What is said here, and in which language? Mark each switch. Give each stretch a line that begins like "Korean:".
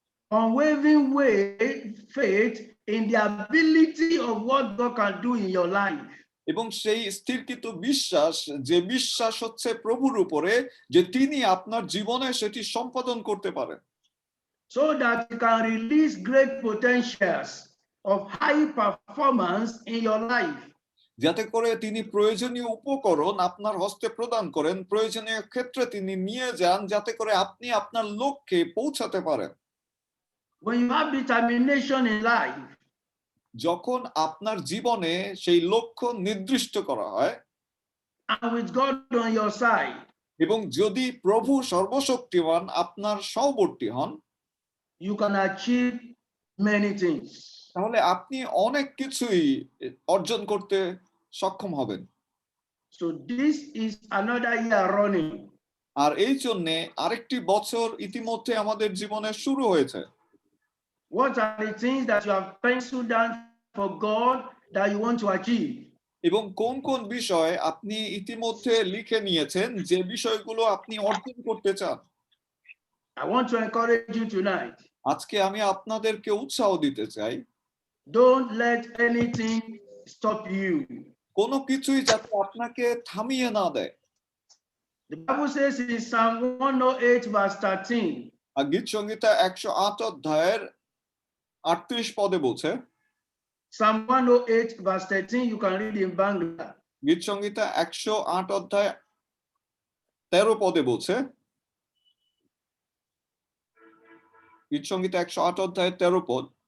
English: Unwavering faith in the ability of what God can do in your life.
Bangla: এবং সেই স্থিরকৃত বিশ্বাস, যে বিশ্বাস হচ্ছে প্রভুর উপরে, যে তিনি আপনার জীবনে সেটি সম্পাদন করতে পারেন।
English: So that you can release great potentials of high performance in your life.
Bangla: যাতে করে তিনি প্রয়োজনীয় উপকরণ আপনার হস্তে প্রদান করেন, প্রয়োজনীয় ক্ষেত্রে তিনি নিয়ে যান, যাতে করে আপনি আপনার লক্ষ্যে পৌঁছাতে পারেন।
English: When you have determination in life,
Bangla: যখন আপনার জীবনে সেই লক্ষ্য নির্দিষ্ট করা হয়,
English: and with God on your side,
Bangla: এবং যদি প্রভু সর্বশক্তিমান আপনার সহবর্তী হন,
English: you can achieve many things.
Bangla: তাহলে আপনি অনেক কিছুই অর্জন করতে সক্ষম হবেন।
English: So this is another year running.
Bangla: আর এই জন্য আরেকটি বছর ইতিমধ্যে আমাদের জীবনে শুরু হয়েছে।
English: What are the things that you have penciled down for God that you want to achieve?
Bangla: এবং কোন কোন বিষয় আপনি ইতিমধ্যে লিখে নিয়েছেন, যে বিষয়গুলো আপনি অর্জন করতে চান?
English: I want to encourage you tonight.
Bangla: আজকে আমি আপনাদেরকে উৎসাহ দিতে চাই,
English: Don't let anything stop you.
Bangla: কোনো কিছুই যাতে আপনাকে থামিয়ে না দেয়।
English: The Bible says in Psalm 108 verse 13.
Bangla: গীত সংহিতা 108 অধ্যায়ের 38 পদে বলছে,
English: Psalm 108 verse 13, you can read in Bangla.
Bangla: গীত সংহিতা 108 অধ্যায় 13 পদে বলছে, গীত সংহিতা 108 অধ্যায় 13 পদ,